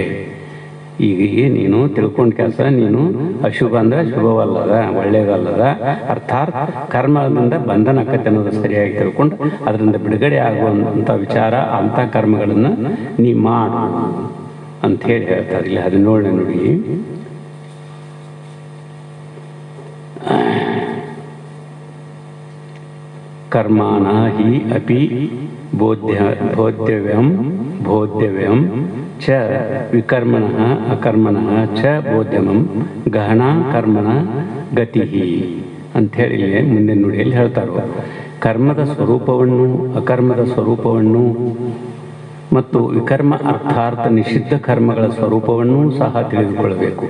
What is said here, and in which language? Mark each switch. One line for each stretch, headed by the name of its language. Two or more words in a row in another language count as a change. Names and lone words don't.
Kannada: ಈಗ ನೀನು ತಿಳ್ಕೊಂಡ ಕೆಲಸ, ನೀನು ಅಶುಭ ಅಂದರೆ ಶುಭವಲ್ಲದ, ಒಳ್ಳೆಯದಲ್ಲದ, ಅರ್ಥಾತ್ ಕರ್ಮದಿಂದ ಬಂಧನ ಆಕತ್ತೆ ಅನ್ನೋದು ಸರಿಯಾಗಿ ತಿಳ್ಕೊಂಡು ಅದರಿಂದ ಬಿಡುಗಡೆ ಆಗುವಂಥ ವಿಚಾರ, ಅಂಥ ಕರ್ಮಗಳನ್ನು ನೀ ಮಾಡು ಅಂಥೇಳಿ ಹೇಳ್ತಾರೆ. ಇಲ್ಲಿ 17ನೇ ನುಡಿ.
Sanskrit: ಕರ್ಮಾಣ ಹಿ ಅಪಿ ಬೋಧ್ಯವ್ಯಂ ಚ ವಿಕರ್ಮಣಃ ಅಕರ್ಮಣಃ ಚ ಬೋಧ್ಯಮಂ ಗಹನಾ ಕರ್ಮಣ ಗತಿ
Kannada: ಅಂಥೇಳಿ ಇಲ್ಲಿ ಮುಂದಿನ ನುಡಿಯಲ್ಲಿ ಹೇಳ್ತಾರೆ. ಕರ್ಮದ ಸ್ವರೂಪವನ್ನು, ಅಕರ್ಮದ ಸ್ವರೂಪವನ್ನು ಮತ್ತು ವಿಕರ್ಮ ಅರ್ಥಾರ್ಥ ನಿಷಿದ್ಧ ಕರ್ಮಗಳ ಸ್ವರೂಪವನ್ನೂ ಸಹ ತಿಳಿದುಕೊಳ್ಳಬೇಕು.